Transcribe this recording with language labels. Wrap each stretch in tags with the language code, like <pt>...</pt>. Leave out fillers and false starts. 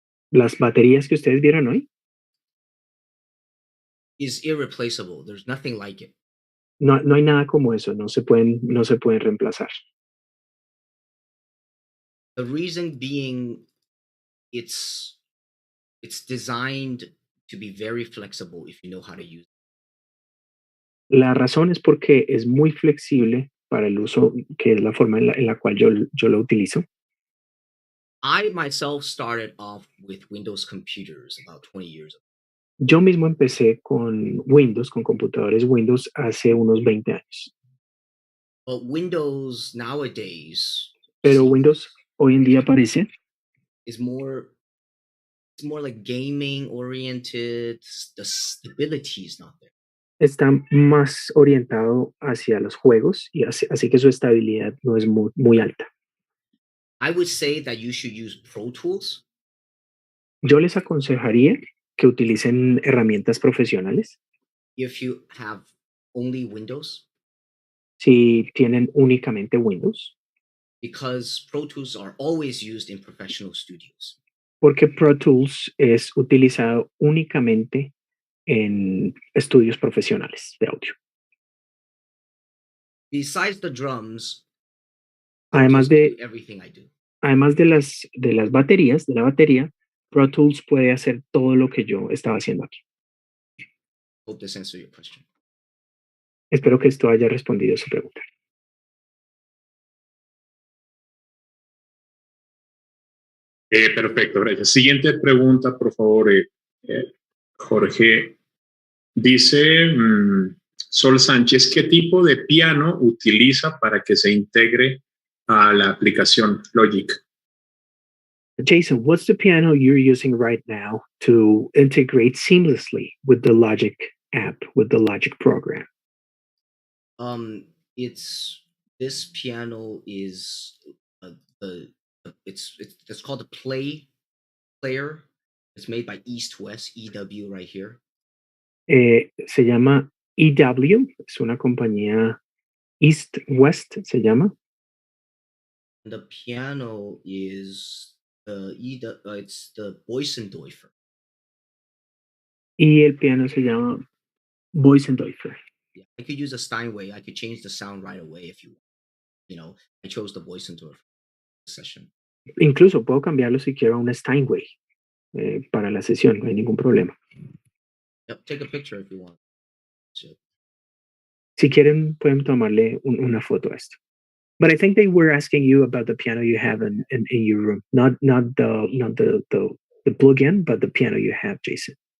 <es>las baterías que ustedes vieron hoy</es> <en>Is irreplaceable. There's nothing like it.</en> <es>no hay nada como eso, no se pueden reemplazar.</es> <en>The reason being, it's designed to be very flexible if you know how to use it.</en> <es>La razón es porque es muy flexible para el uso, que es la forma en la cual yo lo utilizo.</es> <en>I myself started off with Windows computers about 20 years ago.</en> <es>Yo mismo empecé con Windows, con computadores Windows hace unos 20 años.</es> <en>But Windows nowadays</en> <es>Pero Windows hoy en día parece</es> <en>is more, it's more like gaming oriented. The stability is not there.</en> <es>está más orientado hacia los juegos y así que su estabilidad no es muy alta.</es> <en>I would say that you should use Pro Tools.</en> <es>Yo les aconsejaría que utilicen herramientas profesionales</es> <en>If you have only Windows,</en> <es>si tienen únicamente Windows,</es> <en>because Pro Tools are always used in professional studios.</en> <es>porque Pro Tools es utilizado únicamente en estudios profesionales de audio.</es> <en>Besides the drums,</en> <es>Además de,</es> <en>everything I do.</en> <es>además de las baterías, de la batería, Pro Tools puede hacer todo lo que yo estaba haciendo aquí.</es> <en>Hope this answers your question.</en> <es>Espero que esto haya respondido a su pregunta. Perfecto, gracias. Siguiente pregunta, por favor, Jorge. Dice Sol Sánchez, ¿qué tipo de piano utiliza para que se integre a la aplicación Logic?</es> <en>Jason, what's the piano you're using right now to integrate seamlessly with the Logic app, with the Logic program? It's this piano is it's called the player. It's made by East West EW right here. Se llama EW, es una compañía East West, se llama. The piano is it's the Boysendoifer. Y el piano se llama Boysendoifer. Yeah, I could use a Steinway. I could change the sound right away if you want. You know, I chose the voice into a session.</en> <es>Incluso puedo cambiarlo si quiero a una Steinway para la sesión, no hay ningún problema.</es> <en>Yep, take a picture if you want. Shit.</en> <es>Si quieren, pueden tomarle una foto a esto.</es> <en>But I think they were asking you about the piano you have in your room, not the plug-in, but the piano you have, Jason.</en>